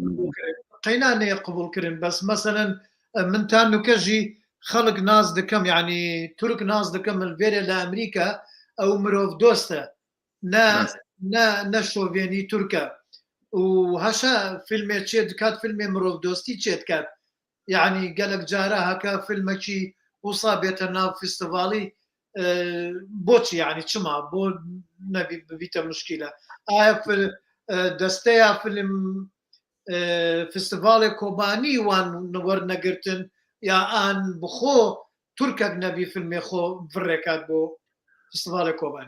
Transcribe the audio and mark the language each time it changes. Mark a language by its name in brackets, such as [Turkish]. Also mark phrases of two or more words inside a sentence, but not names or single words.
[Kurdish] qeyna neye qebûlkirin bes meselen min tanûke jî xelk naz dikim yanî Türk naz dikim li vêrê li Emerîka ew mirov dost e ne şovenî Türk e û heşa filmê çê dikat filmê mirov dostî çê dikat yanî gelek cara heke filmekî wisa bête nav festîvalî بۆچی یعنی چما بۆ ببیتە مشکیلە ئایا دەستەیە فیلم فستیڤالێ کۆبانی وان وەرنەگرتن یا ئان بخۆ تورکێک نەبی فیلمێ خۆ بڕێکات بۆ فستیڤالێ کۆبانی